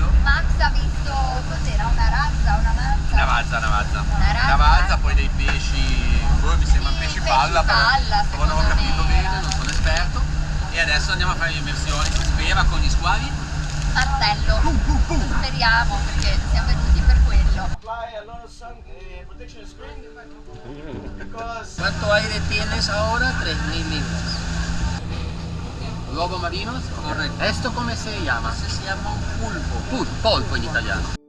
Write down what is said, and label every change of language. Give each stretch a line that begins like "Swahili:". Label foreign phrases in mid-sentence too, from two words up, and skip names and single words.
Italian: Max ha visto, cos'era, una razza, una manza? Una razza, poi dei pesci, mi sembra un pesci palla, però non ho capito bene, non sono esperto. E adesso andiamo a fare le immersioni, si spera, con gli squali. Martello. Speriamo, perché siamo venuti per quello.
Spanish: ¿Cuánto aire tienes ahora? 3.000 libras. Lobo marinos? Correcto.
Italian: Esto come si chiama?
Spanish: Se llama un pulpo.
Italian: Polpo in italiano.